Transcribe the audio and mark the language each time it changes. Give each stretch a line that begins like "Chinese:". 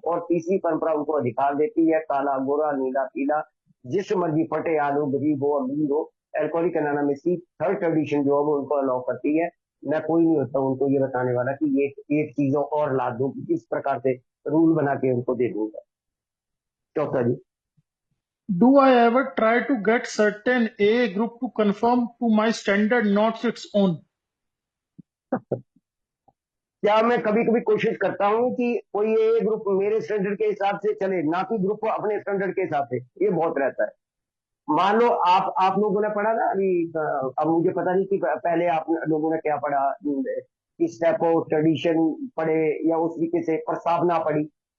Hindi: और तीसरी परंपरा उनको अधिकार देती है, काला गोरा नीला पीला जिस मर्जी फटे आलू गरीब हो अमीर हो, एल्कोहलिक एनोनिमस की थर्ड ट्रेडिशन जो है वो उनको अलाउ करती है। मैं कोई नहीं होता उनको ये बताने वाला कि ये एक चीजों और ला दूं, इस प्रकार से रूल बना के उनको दे दूंगा। चौथा जी,
English: Do I ever try to get certain AA group to conform to my standard, not its own?
Hindi: क्या मैं कभी कभी कोशिश करता हूँ कि कोई ये ग्रुप मेरे स्टैंडर्ड के हिसाब से चले, ना कि ग्रुप अपने स्टैंडर्ड के हिसाब से। ये बहुत रहता है। मान लो आप लोगों ने पढ़ा ना अभी, अब मुझे पता नहीं कि पहले आप लोगों ने क्या पढ़ा, कि स्टेप ऑफ ट्रेडिशन पढ़े या उस तरीके से प्रस्तावना पढ़ी।